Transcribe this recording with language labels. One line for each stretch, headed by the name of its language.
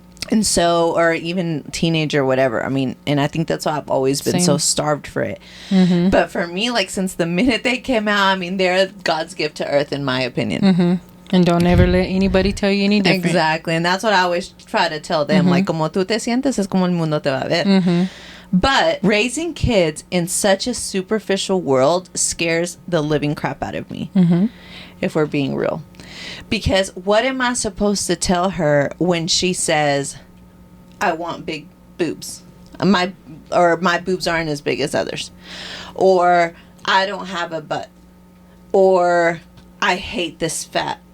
English: And so, or even teenager, or whatever. I mean, and I think that's why I've always been so starved for it. But for me, like, since the minute they came out, I mean, they're God's gift to earth, in my opinion. And don't ever let anybody tell you any different. Exactly. And that's what I always try to tell them.
Spanish: Like, como tú te sientes, es como el mundo te va a ver.
English: But raising kids in such a superficial world scares the living crap out of me. If we're being real. Because what am I supposed to tell her when she says, I want big boobs? My boobs aren't as big as others, or I don't have a butt, or I hate this fat.